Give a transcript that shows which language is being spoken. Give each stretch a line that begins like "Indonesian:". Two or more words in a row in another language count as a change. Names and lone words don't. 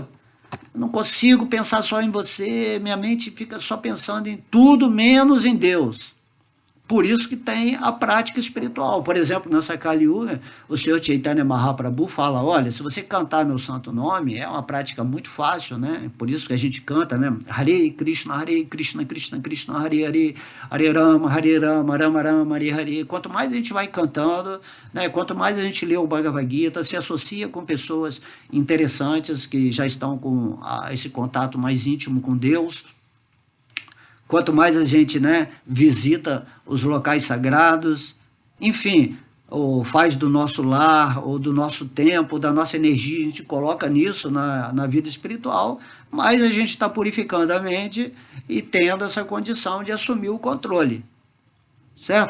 Portuguese: Eu não consigo pensar só em você, minha mente fica só pensando em tudo menos em Deus. Por isso que tem a prática espiritual. Por exemplo, nessa Kali Yuga, o Senhor Chaitanya Mahaprabhu fala, olha, se você cantar meu santo nome, é uma prática muito fácil, né? Por isso que a gente canta, né? Hare Krishna, Krishna Krishna, Hare Hare, Hare Rama, Rama Rama, Hare Hare. Quanto mais a gente vai cantando, né? Quanto mais a gente lê o Bhagavad Gita, se associa com pessoas interessantes que já estão com esse contato mais íntimo com Deus, quanto mais a gente, né, visita os locais sagrados, enfim, ou faz do nosso lar, ou do nosso tempo, da nossa energia, a gente coloca nisso na vida espiritual, mais a gente está purificando a mente e tendo essa condição de assumir o controle, certo?